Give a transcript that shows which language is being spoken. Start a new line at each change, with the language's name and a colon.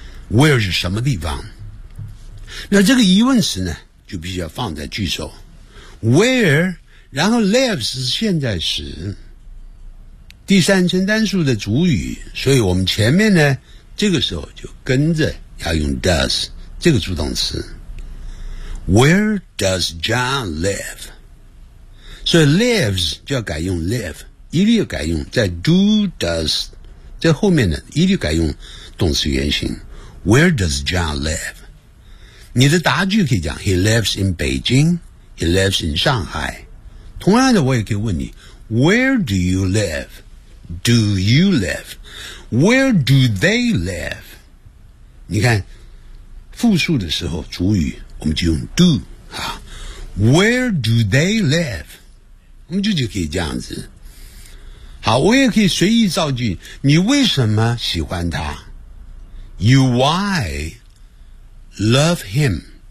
Chinese: where 是什么地方，那这个疑问词呢就必须要放在句首， where， 然后 lives 是现在时，第三人单数的主语，所以我们前面呢这个时候就跟着要用 does 这个助动词，
English: Where does John live，
Chinese: 所以 lives 就要改用 live， 一律要改用在 do does 这后面呢一律改用动词原形
English: Where does John live?
Chinese: 你的答句可以讲
English: He lives in Beijing He lives in Shanghai
Chinese: 同样的我也可以问你
English: Where do you live? Do you live? Where do they live?
Chinese: 你看复数的时候主语我们就用 do、啊、
English: Where do they live?
Chinese: 我们就可以这样子好我也可以随意造句你为什么喜欢他
English: You why love him